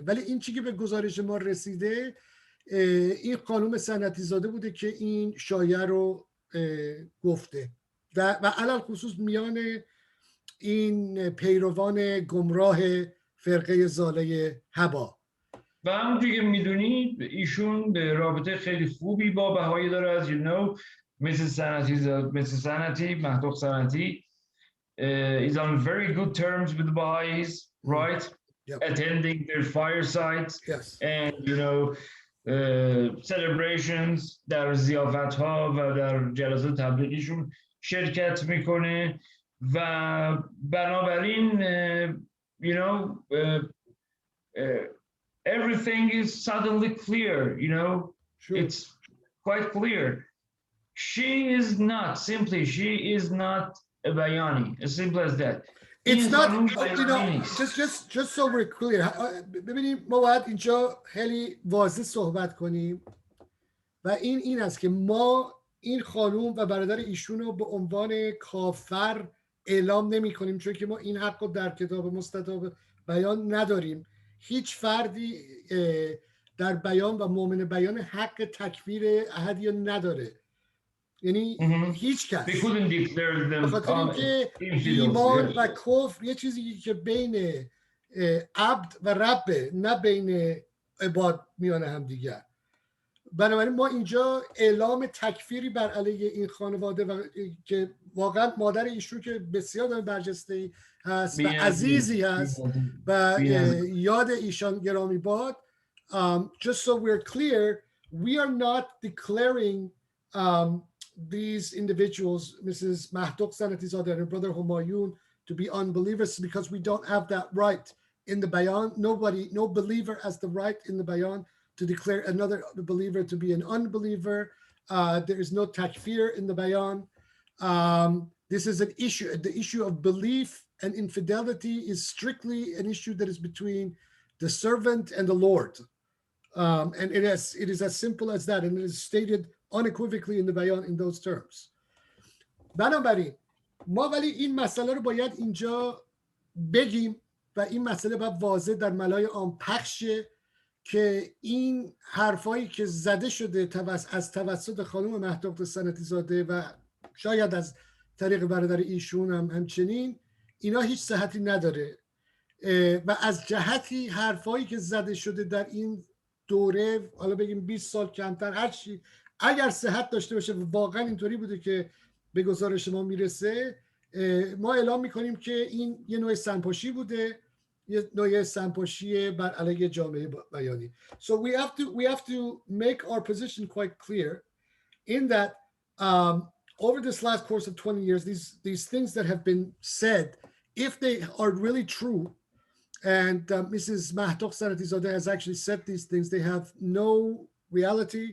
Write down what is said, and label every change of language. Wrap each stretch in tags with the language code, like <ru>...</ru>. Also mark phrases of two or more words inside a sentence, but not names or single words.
<fa>ولی این چیزی که به گزارش ما رسیده، این خانوم صنعتیزاده بوده که این شایعه رو گفته و علل خصوص میان این پیروان گمراه فرقه ضاله هبا. و همونجوری که میدونید ایشون رابطه خیلی خوبی با بهایی داره.</fa> <en>از Mrs. Sanatizadih, Mahdokht Sanatizadih is on very good terms with the Baha'is, right? Yep. Attending their firesides, yes. And celebrations</en> <fa>در ضیافت‌ها و در جلسات تبلیغیشون شرکت میکنه و بنابراین</fa> <en>everything is suddenly clear, Sure. It's quite clear. She is not a bayani, as simple as that. It's not, just so we're clear.</en> <fa>ببینیم ما باید اینجا خیلی واضح صحبت کنیم و این است که ما این خانوم و برادر ایشون رو به عنوان کافر اعلام نمی کنیم، چون که ما این حق رو در کتاب مستطاب بیان نداریم. هیچ فردی در بیان و مؤمن بیان حق تکفیر احدی نداره. یعنی هیچ کس.</fa> <en>They couldn't declare them</en> <fa>بخاطر اینکه ایمان و کفر یه چیزی که بین عبد و ربه، نه بین عباد میان هم دیگر. بنابراین ما اینجا اعلام تکفیری بر علیه این خانواده و که واقعا مادر ایشون که بسیار برجسته هست و عزیزی هست و یاد ایشان گرامی باد.</fa> <en>Just so we're clear, we are not declaring these individuals, Mrs. Mahdokht Sanatizadih and her brother Homayoun, to be unbelievers because we don't have that right in the bayan. No believer has the right in the bayan to declare another believer to be an unbeliever. There is no takfir in the bayan. This is an issue. The issue of belief and infidelity is strictly an issue that is between the servant and the Lord. And it is as simple as that. And it is stated unequivocally in the bayan in those terms.</en> <fa>بنابراین ما ولی این مسئله رو باید اینجا بگیم و این مسئله باید واضح در ملای عام پخش شه که این حرفایی که زده شده از توسط خانم مهدوخت سنتیزاده و شاید از طریق برادر ایشون هم همچنین، اینا هیچ صحتی نداره و از جهتی حرفایی که زده شده در این دوره، حالا بگیم 20 سال کمتر، هر چی اگر صحت داشته باشه و واقعا اینطوری بوده که به گزارش ما میرسه، ما اعلام میکنیم که این یه نوع سنپاشی بوده، یه نوع سنپاشی بر علیه جامعه بیانی.</fa> <en>So we have to make our position quite clear in that over this last course of 20 years, these things that have been said, if they are really true, and Mrs. Mahdokht Sanatizadeh has actually said these things, they have no reality.</en>